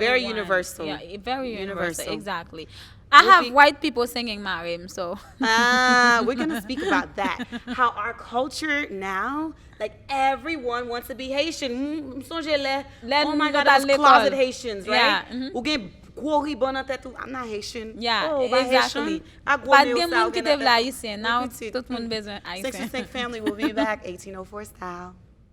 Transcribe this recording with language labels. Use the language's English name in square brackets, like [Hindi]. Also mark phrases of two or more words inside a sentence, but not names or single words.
[English] Very universal. Yeah, very universal. Universal. Exactly. I We'll have be- white people singing Marim, so We're going to speak about that. How our culture now, like everyone wants to be Haitian. Oh my God, that's closet Haitians, right? Yeah, [Haitian Creole] Ou gen gwo ribbon nan tête ou, [English] I'm not Haitian. yeah, Oh, ba exactly. [Haitian Creole] Haitian. A gwo [English] But [Haitian Creole] nez gen sa, moun ou ki gen te nan vle tête ou. [English] Haitien, now [Haitian Creole] Petit. tout moun bezwen Haitien. [English] 665 family will be back, 1804 style.